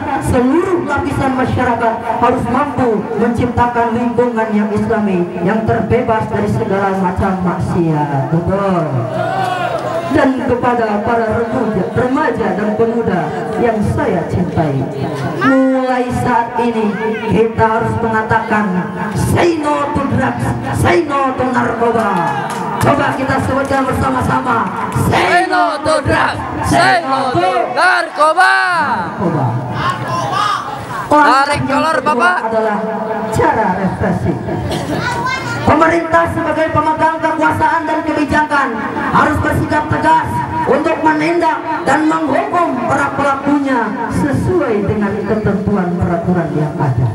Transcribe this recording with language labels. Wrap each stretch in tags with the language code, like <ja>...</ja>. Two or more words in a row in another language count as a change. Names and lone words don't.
<id>Seluruh lapisan masyarakat harus mampu menciptakan lingkungan yang islami, yang terbebas dari segala macam maksiat. Betul? Dan kepada para remaja dan pemuda yang saya cintai, mulai saat ini kita harus mengatakan</id> <en>say no to drugs, say no to</en> <id>narkoba. Coba kita sebutkan bersama-sama,</id> <en>say no to drugs, say no to</en> <id>Narkoba. Tarik kolor, Bapak. Adalah cara represif. Pemerintah sebagai pemegang kekuasaan dan kebijakan harus bersikap tegas untuk menindak dan menghukum para pelakunya sesuai dengan ketentuan peraturan yang ada.</id>